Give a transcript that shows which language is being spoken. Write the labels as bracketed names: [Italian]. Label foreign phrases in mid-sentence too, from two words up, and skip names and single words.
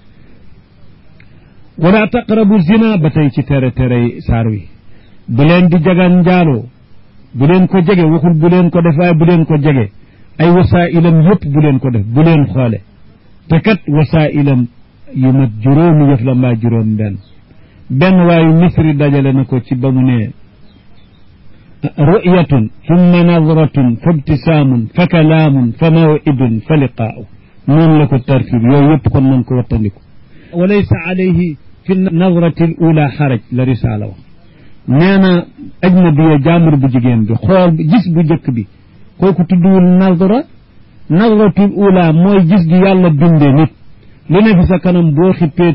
[Arabic] ولا تقربوا الزنا [Wolof] ba tey ci tere saar wi bu leen di jagan njaaloo bu leen ko jege waxul bu leen ko def waaye bu leen ko jege ay wasailam yëpp bu leen ko def bu leen xoole te kat wasailam yu mat juróomi yëf la mbaa juróom benn waayu misri dajale na ko ci ba mu ne [Arabic] رؤيةٌ ثم نظرةٌ فابتسامةٌ فكلامٌ فموعدٌ فلقاءٌ [Wolof] noonu la ko tartib yooyu yëpp kon nañ ko wattandiku [Arabic] وليس عليه في النظرة الأولى [Wolof] xaraj la risaala wax nee na ajnabiya jaambur bu jigéen bi xool gis bu njëkk bi kooku tudduwul [Arabic] النظرة الأولى [Wolof] mooy gis gi yàlla bindee nit lu ne fi sa kanam boo xippee